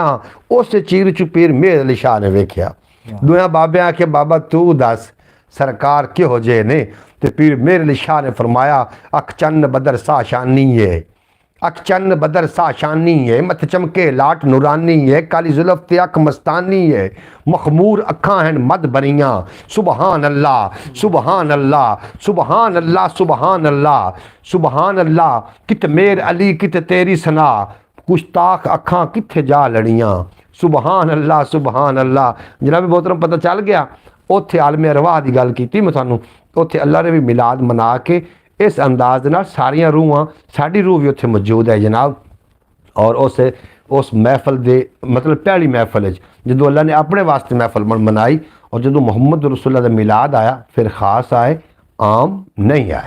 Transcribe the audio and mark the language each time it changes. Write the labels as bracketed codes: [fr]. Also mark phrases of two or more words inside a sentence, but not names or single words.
[pa] اوس چیر چو پیر مہر علی شاہ نے ویکھیا۔ دعا بابے آکھے بابا تو دس سرکار کیہو جے نے? تے پیر مہر علی شاہ نے فرمایا اکھ چن بدر سا شانی ہے، اکھ چن بدر سا شانی ہے. مت چمکے لاٹ نورانی ہے، کالی زلف تے اکھ مستانی ہے. مخمور اکھاں ہیں مد بنیاں, [ar] سبحان الله سبحان الله سبحان الله سبحان الله سبحان الله. [pa] کت مہر علی کت تیری ثنا، گستاخ اکھاں کتھے جا لڑیاں. [ar] سبحان الله سبحان الله. [pa] جناب محترم پتا چل گیا اوتھے عالمِ ارواح کی گل کی میں تھانوں. اوتھے اللہ نے بھی میلاد منا کے اس انداز نال ساریاں روحاں، ساڈی روح بھی اوتھے موجود ہے جناب. اور اوس محفل دے مطلب پہلی محفل جو اللہ نے اپنے واسطے محفل منائی اور جو محمد رسول اللہ کا میلاد آیا فر خاص آئے، عام نہیں آئے.